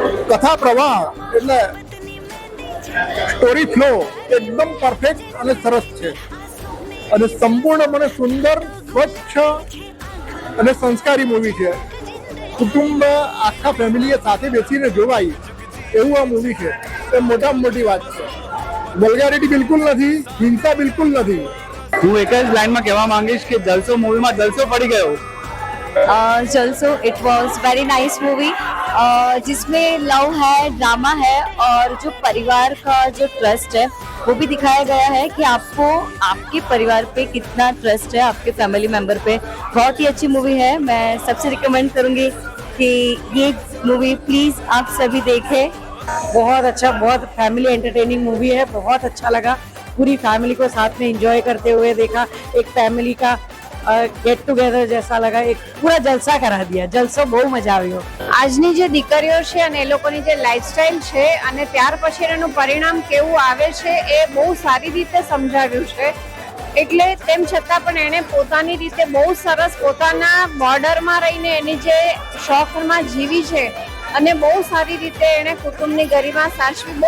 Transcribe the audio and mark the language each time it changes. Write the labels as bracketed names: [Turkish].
[Gujarati] કથા પ્રવાહ એટલે સ્ટોરી ફ્લો એકદમ પરફેક્ટ અને સરસ છે, અને સંપૂર્ણપણે સુંદર, સ્વચ્છ અને સંસ્કારી મૂવી છે. કુટુંબ આખા ફેમિલીએ સાથે બેસીને જોવાય એવું આ મૂવી છે. એ મોટામાં મોટી વાત છે. વલ્ગારિટી બિલકુલ નથી, હિંસા બિલકુલ નથી. હું એક જ લાઈનમાં કહેવા માંગીશ કે જલસો મૂવીમાં જલસો પડી ગયો. [Hindi] जलसो [English] it was very nice movie [Hindi] जिसमें लव है, ड्रामा है और जो परिवार का जो ट्रस्ट है वो भी दिखाया गया है कि आपको आपके परिवार पे कितना ट्रस्ट है, आपके फैमिली मेंबर पे. बहुत ही अच्छी मूवी है. मैं सबसे रिकमेंड करूँगी कि ये मूवी प्लीज़ आप सभी देखें. बहुत अच्छा, बहुत फैमिली एंटरटेनिंग मूवी है. बहुत अच्छा लगा. पूरी फैमिली को साथ में एंजॉय करते हुए देखा. एक फैमिली का गेट टुगेधर जैसा लगा. एक पूरा जलसा करा दिया. [Gujarati] जलસો બહુ મજા આવ્યો. આજની જે દીકરીઓ છે અને એ લોકોની જે લાઈફસ્ટાઈલ છે અને ત્યાર પછી એનું પરિણામ કેવું આવે છે એ બહુ સારી રીતે સમજાવ્યું છે. એટલે તેમ છતાં પણ એણે પોતાની રીતે બહુ સરસ પોતાના બોર્ડરમાં રહીને એની જે શોખમાં જીવી છે અને બહુ સારી રીતે એણે કુટુંબની ગરિમા સાચવી.